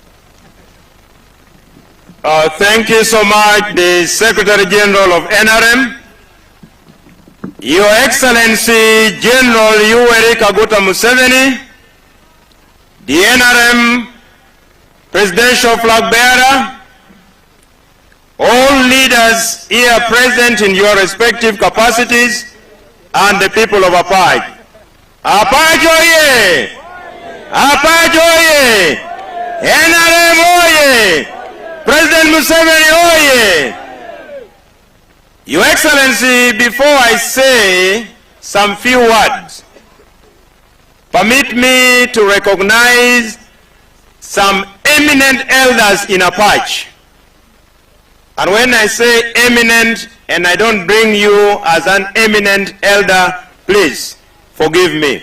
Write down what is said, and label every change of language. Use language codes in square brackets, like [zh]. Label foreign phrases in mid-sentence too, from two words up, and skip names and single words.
[en] Thank you so much, the Secretary General of NRM, Your Excellency General Yoweri Museveni, the NRM Presidential Flag Bearer, all leaders here present in your respective capacities, and the people of Apac. Apac oye! Apac oye! NRM oye! President Museveni oye! Your Excellency, before I say some few words, permit me to recognize some eminent elders in Apac. And when I say eminent, and I don't bring you as an eminent elder, please forgive me.